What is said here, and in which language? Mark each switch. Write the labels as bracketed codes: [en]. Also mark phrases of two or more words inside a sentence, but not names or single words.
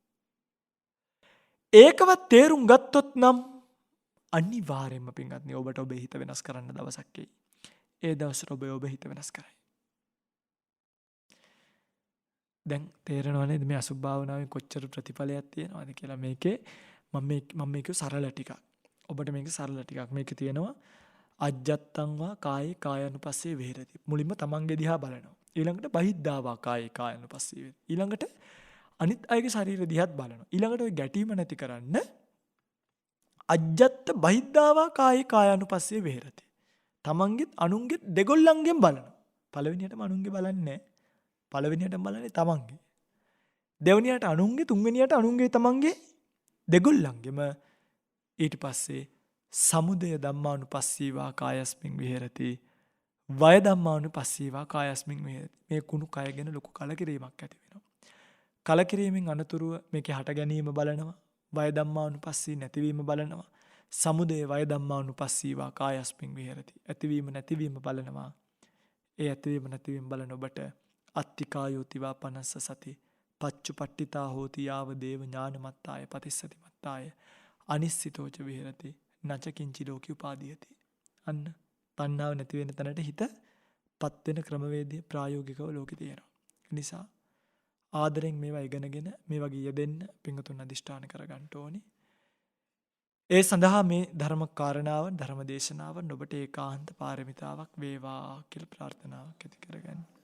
[si] ඒකවත් තේරුම් ගත්තොත් නම් අනිවාර්යයෙන්ම පින්වත්නි ඔබට ඔබේ හිත වෙනස් කරන්න දවසක් එයි. ඒ දවසට ඔබ හිත වෙනස් කරයි. දැන් තේරෙනව නේද මේ අසුභ භාවනාවේ කොච්චර ප්‍රතිඵලයක් තියෙනවද කියලා. මේකේ මම මේක සරල ටිකක්. ඔබට මේක සරල ටිකක්. මේකේ තියෙනවා [pi] අජ්ජත්තං වා කායේ කායानुපස්සේ විහෙරති. [si] මුලින්ම තමන්ගේ දිහා බලනවා. ඊළඟට [pi] බහිද්ධා වා කායේ කායानुපස්සේ විහෙරති. [si] ඊළඟට අනිත් අයගේ ශරීර දිහාත් බලනවා. ඊළඟට ওই ගැටීම නැති කරන්න [pi] අජ්ජත්ත බහිද්ධා වා කායේ කායानुපස්සේ විහෙරති. [si] තමන්ගෙත් අනුන්ගෙත් දෙගොල්ලන්ගෙන් බලනවා. පළවෙනියටම අනුන්ගේ බලන්නේ නැහැ. පළවෙනියටම බලන්නේ තමන්ගේ. දෙවෙනියට අනුන්ගේ, තුන්වෙනියට අනුන්ගේ, තමන්ගේ දෙගොල්ලන්ගෙම. ඊට පස්සේ [pi] සමුදය ධම්මානුපස්සීවා කායස්මින් විහෙරති. වය ධම්මානුපස්සීවා කායස්මින් විහෙරති. [si] මේ කුණු කය ගැන ලොකු කලකිරීමක් ඇති වෙනවා. කලකිරීමෙන් අනතුරුව මේකේ හට ගැනීම බලනවා. [pi] වය ධම්මානුපස්සී [si] නැතිවීම බලනවා. [pi] සමුදය වය ධම්මානුපස්සීවා කායස්මින් විහෙරති. [si] ඇතිවීම නැතිවීම බලනවා. ඒ ඇතිවීම නැතිවීම බලන ඔබට [pi] අත්තිකායෝතිවා පනස්ස සති පච්චුපට්ඨිතා හෝති යාව දේව ඥානමත්තාය පතිස්සති මත්තාය අනිස්සිතෝච විහෙරති නච කිංචි ලෝකි උපාදීයති. [si] අන්න තණ්හාව නැති වෙන තැනට හිතපත් වෙන ක්‍රමවේදය ප්‍රායෝගිකව ලෝකේ තියෙනවා. නිසා ආදරෙන් මේවා ඉගෙනගෙන මේ වගේ යෙදෙන්න පිංගුතුන් අදිෂ්ඨාන කරගන්න ඕනි. ඒ සඳහා මේ ධර්ම කාරණාව ධර්ම දේශනාව ඔබට ඒකාන්ත පාරමිතාවක් වේවා කියලා ප්‍රාර්ථනාවක් ඇති කරගන්න.